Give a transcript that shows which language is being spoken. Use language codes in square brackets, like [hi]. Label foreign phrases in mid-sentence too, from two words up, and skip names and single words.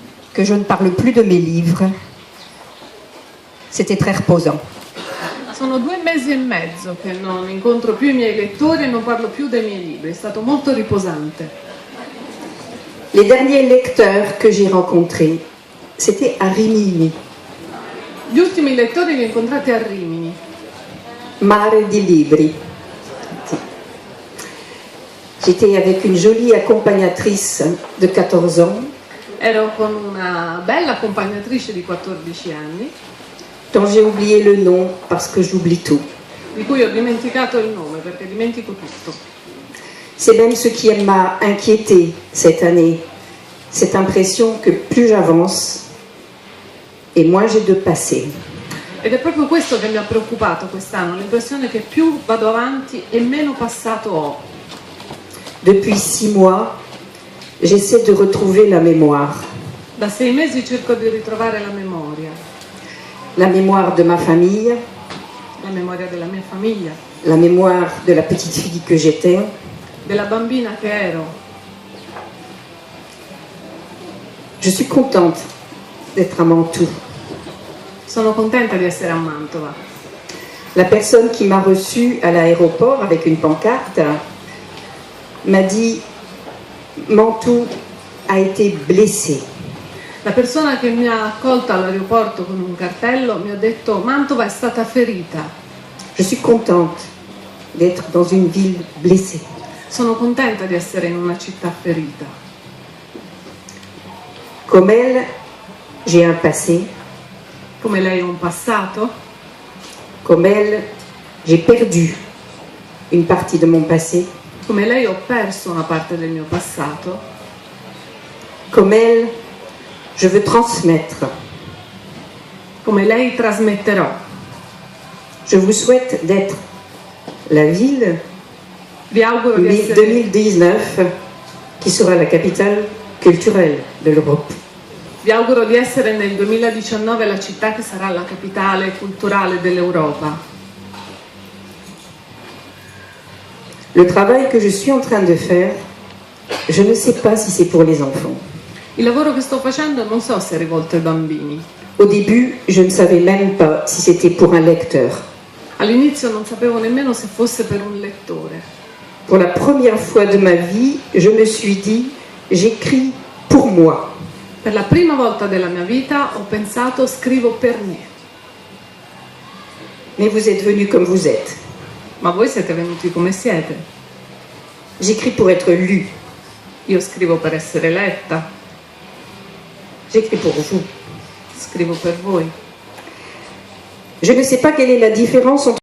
[fr] que je ne parle plus de mes livres. C'était très reposant. [it] Sono 2 mesi e mezzo che non incontro più i miei lettori e non parlo più dei miei libri, è stato molto riposante. [fr] Les derniers lecteurs que j'ai rencontrés, c'était à Rimini, [it] Gli ultimi lettori li ho incontrati a Rimini, Mare di Libri. [fr] J'étais avec une jolie accompagnatrice de 14 ans, [it] ero con una bella accompagnatrice di 14 anni, [fr] dont j'ai oublié le nom parce que j'oublie tout. [it] di cui ho dimenticato il nome perché dimentico tutto. [fr] C'est même ce qui m'a inquiété cette année, cette impression que plus j'avance et moins j'ai de passé. [it] Ed è proprio questo che mi ha preoccupato quest'anno, l'impressione che più vado avanti e meno passato ho. [fr] Depuis 6 mois, j'essaie de retrouver la mémoire. [it] Da 6 mesi cerco di ritrovare [fr] La mémoire de ma famille, [it] la memoria della mia famiglia, [fr] la mémoire de la petite fille que j'étais, [it] della bambina che ero. [fr] Je suis contente d'être à Mantoue. [it] Sono contenta di essere a Mantova. [fr] La personne qui m'a reçue à l'aéroport avec une pancarte m'a dit « Mantoue a été blessée ». [it] La persona che mi ha accolto all'aeroporto con un cartello mi ha detto Mantova è stata ferita. [fr] Je suis contente d'être dans une ville blessée. [it] Sono contenta di essere in una città ferita. [fr] Comme elle, j'ai un passé. [it] Come lei ho un passato, [fr] Comme elle, j'ai perdu une partie de mon passé. [it] come lei ho perso una parte del mio passato, [fr] Comme elle, je veux transmettre. [it] come lei trasmetterò. [fr] Je vous souhaite d'être la ville [it] Vi auguro di essere, [fr] 2019 qui sera la capitale culturelle de l'Europe. [it] vi auguro di essere nel 2019 la città che sarà la capitale culturale dell'Europa. [fr] Le travail que je suis en train de faire, je ne sais pas si c'est pour les enfants. [it] Il lavoro che sto facendo non so se è rivolto ai bambini. [fr] Au début, je ne savais même pas si c'était pour un lecteur. [it] All'inizio non sapevo nemmeno se fosse per un lettore. [fr] Pour la première fois de ma vie, je me suis dit, j'écris pour moi. [it] Per la prima volta della mia vita ho pensato scrivo per me. [fr] Mais vous êtes venus comme vous êtes. [it] Ma voi siete venuti come siete. [fr] J'écris pour être lu. [it] Io scrivo per essere letta, [fr] J'écris pour vous. [it] scrivo per voi. [fr] Je ne sais pas quelle est la différence entre